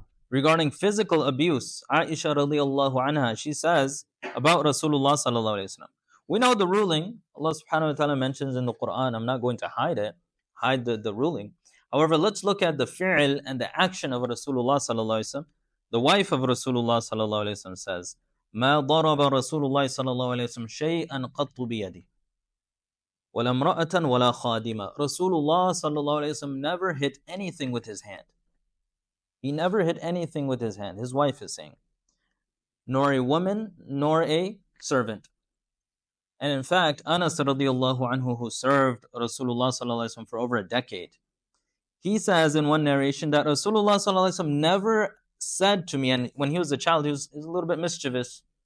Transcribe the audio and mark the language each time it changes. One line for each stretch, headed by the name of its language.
English: Regarding physical abuse, Aisha radiallahu anha, she says about Rasulullah sallallahu alayhi wa sallam, we know the ruling, Allah subhanahu wa ta'ala mentions in the Quran, I'm not going to hide the ruling. However, let's look at the fi'l and the action of Rasulullah sallallahu alayhi wa sallam. The wife of Rasulullah sallallahu alayhi wa sallam says,
Arabic: ما ضرب رسول الله صلى الله عليه وسلم شيئا قط بيده ولا امرأة ولا خادمة.
English: Rasulullah sallallahu alayhi wa sallam never hit anything with his hand. He never hit anything with his hand. His wife is saying, nor a woman, nor a servant. And in fact, Anas radiallahu anhu, who served Rasulullah sallallahu alayhi wa sallam for over a decade, he says in one narration that Rasulullah sallallahu alayhi wa sallam never said to me, and when he was a child, he was a little bit mischievous.